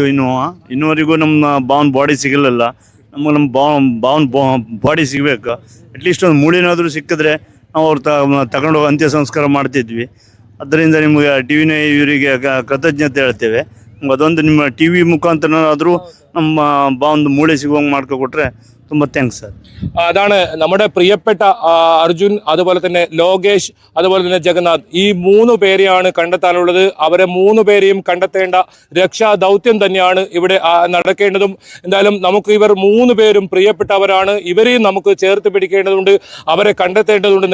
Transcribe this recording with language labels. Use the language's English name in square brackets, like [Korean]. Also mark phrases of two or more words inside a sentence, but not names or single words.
[Kannada] ಇನ್ನೂವರೆಗೂ ನಮ್ಮ ಬಾವನ್ ಬಾಡಿ ಸಿಗಲಿಲ್ಲ. ನಮ್ಮ ಬಾವನ್ ಬಾಡಿ ಸಿಗಬೇಕು. ಅಟ್ಲೀಸ್ಟ್ ಒಂದು ಮೂಳೆನಾದರೂ ಸಿಕ್ಕಿದ್ರೆ ನಾವು ಅವ್ರು ತಗೊಂಡು ಅಂತ್ಯ ಸಂಸ್ಕಾರ ಮಾಡ್ತಿದ್ವಿ. ಅದರಿಂದ ನಿಮಗೆ ಟಿವಿನ ಇವರಿಗೆ ಕೃತಜ್ಞತೆ ಹೇಳ್ತೇವೆ. ಅದೊಂದು ನಿಮ್ಮ ಟಿವಿ ಮುಖಾಂತರನಾದರೂ ನಮ್ಮ ಬಾವೊಂದು ಮೂಳೆ ಸಿಗುವಂಗೆ ಮಾಡ್ಕೊಟ್ರೆ ತುಂಬ [English] thanks sir. [Malayalam] അതാണ് നമ്മുടെ പ്രിയപ്പെട്ട അർജുൻ, അതുപോലെ തന്നെ ലോകേഷ്, അതുപോലെ തന്നെ ജഗന്നാഥ്. ഈ 3 പേരെയാണ് കണ്ടെത്താനുള്ളത്. അവരെ 3 പേരെയും കണ്ടെത്തേണ്ട രക്ഷാ ദൗത്യം തന്നെയാണ് ഇവിടെ നടക്കേണ്ടതും. എന്തായാലും നമുക്ക് ഇവർ 3 പേരും പ്രിയപ്പെട്ടവരാണ്. ഇവരെയും നമുക്ക് ചേർത്ത് പിടിക്കേണ്ടതുണ്ട്, അവരെ കണ്ടെത്തേണ്ടതുണ്ട്.